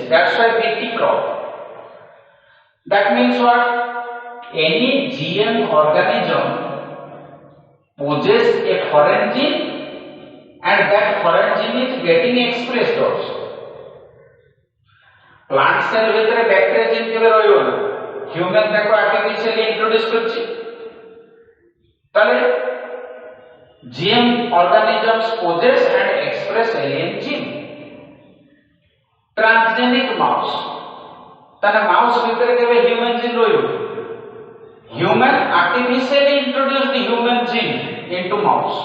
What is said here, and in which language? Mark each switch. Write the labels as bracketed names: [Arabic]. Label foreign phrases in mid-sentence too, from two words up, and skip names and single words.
[English] That's why BT crop. That means what? Any GM organism possesses a foreign gene, and that foreign gene is getting expressed also. Plant cell [Odia] ଭିତରେ [English] bacteria gene [Odia] କେବେ ରହିବ ନା? Human ତାକୁ [English] artificially introduce [Odia] କରିଛି. [English] ତାହେଲେ GM organisms possess and express alien gene. Transgenic mouse. ताने mouse [Odia] ଭିତରେ କେବେ [English] human gene ରହିବ? Human artificially introduced the human gene into mouse.